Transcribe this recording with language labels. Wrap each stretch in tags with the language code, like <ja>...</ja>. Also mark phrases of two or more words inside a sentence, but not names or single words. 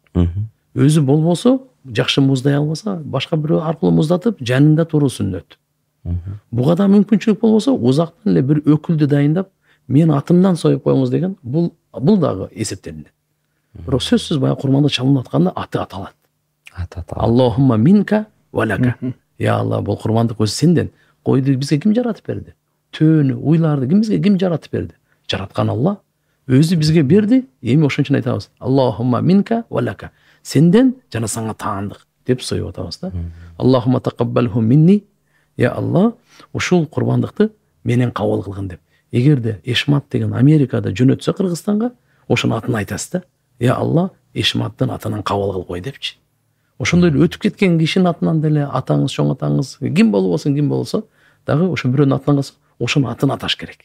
<ky>Өзү болбосо, жакшы муздай албаса, башка бирөө аркылуу муздатып, жанында туруу сүннөт. Буга да мүмкүнчүлүк болбосо, узактан эле бир өкүлдү дайындап, мен атымдан союп коюңуз деген, бул дагы эсептелинет. Бирок сөзсүз баягы курманды чалынып атканда аты аталат.</ky> <ar>اللهم منك ولك.</ar> <ky>Я Алла, бул курмандык өзү сенден. Койду бизге ким жаратып берди? Төөнү, уйларды бизге ким жаратып берди? Жараткан Алла өзү бизге берди. Эми ошон үчүн айтабыз.</ky> <ar>اللهم منك ولك.</ar> <ky>Сенден жана сага таандык деп союп атабыз да.</ky> <ar>اللهم تقبله مني.</ar> <ky>Я Алла, ушул курбандыкты менен кабыл кылгын деп. Эгерде Эшмат деген Америкада жөнөтсө Кыргызстанга, ошонун атын айтасыз да. Я Алла, Эшматтын атынан кабыл кыл кой депчи. Ошондой эле өтүп кеткен кишинин атынан деле атаңыз, чоң атаңыз, ким болбосун, ким болсо, дагы ошо бирөөнүн атынан калса, ошонун атын аташ керек.</ky>